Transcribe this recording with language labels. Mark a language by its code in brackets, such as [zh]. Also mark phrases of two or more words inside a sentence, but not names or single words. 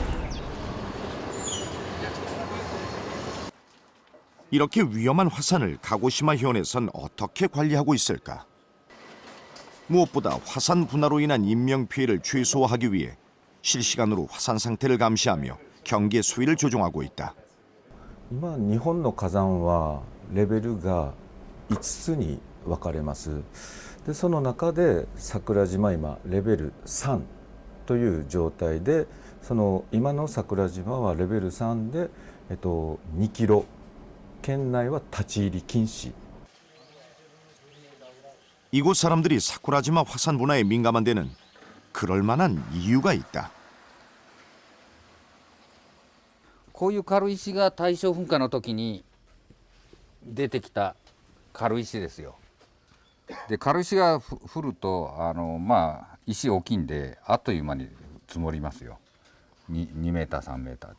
[ko] 이렇게 위험한 화산을 가고시마 현에선 어떻게 관리하고 있을까? 무엇보다 화산 분화로 인한 인명피해를 최소화하기 위해 실시간으로 화산 상태를 감시하며 경계 수위를 조정하고 있다. [ja] 今日本の火山はレベルが5つに分かれます。でその中で桜島今レベル3という状態で、その今の桜島はレベル3で、2キロ県内は立ち入り禁止。 [ko] 이곳 사람들이 사쿠라지마 화산 분화에 민감한 데는 그럴 만한 이유가 있다. [ja] こういう軽石が大正噴火の時に出てきた軽石ですよ。で軽石が降ると石大きいんであっという間に積もりますよ。2メーター3メーター。